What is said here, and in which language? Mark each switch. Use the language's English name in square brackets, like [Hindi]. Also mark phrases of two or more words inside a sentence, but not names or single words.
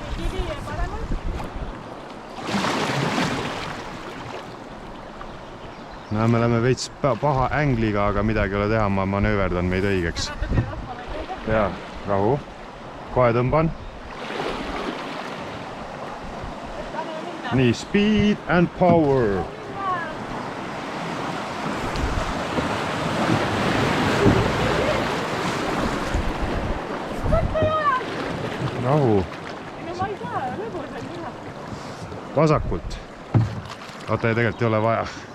[Estonian] No, me oleme veits paha ängliga, aga midagi ei ole teha, ma manööverdan meid õigeks. Jaa, rahu. Kohe tõmban. Nii, [English] speed and power. [Estonian] Rahu. Ma ei saa, lõbus on minna. Vasakult. Oota, ja tegelikult ei ole vaja.